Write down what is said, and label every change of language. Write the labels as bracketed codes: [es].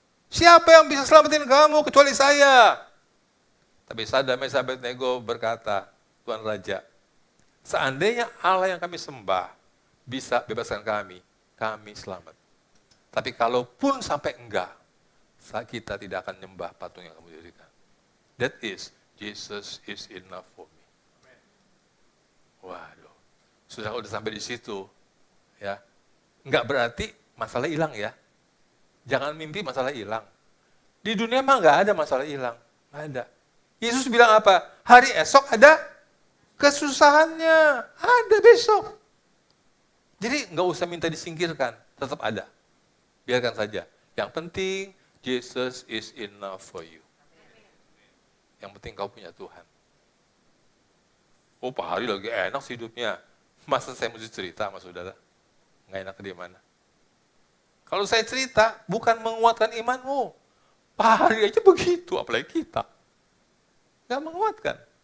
[id] Siapa yang bisa selamatin kamu kecuali saya?" Tapi Sadra, Mesa, Abednego berkata, "Tuan Raja, seandainya Allah yang kami sembah bisa bebaskan kami selamat. Tapi kalaupun sampai enggak, kita tidak akan nyembah patung yang kamu dirikan." [en] That is, Jesus is enough for me. [id] Waduh, sudah udah sampai di situ, ya. Enggak berarti masalah hilang ya. Jangan mimpi masalah hilang. Di dunia mah enggak ada masalah hilang, enggak ada. Yesus bilang apa? Hari esok ada kesusahannya, ada besok. Jadi enggak usah minta disingkirkan, tetap ada. Biarkan saja. Yang penting, [en] Jesus is enough for you. [id] Yang penting kau punya Tuhan. Oh, Pak Hari lagi enak sih hidupnya. Masa saya mesti cerita sama saudara? Nggak enak di mana? Kalau saya cerita, bukan menguatkan imanmu. Pak Hari aja begitu, apalagi kita. Nggak menguatkan.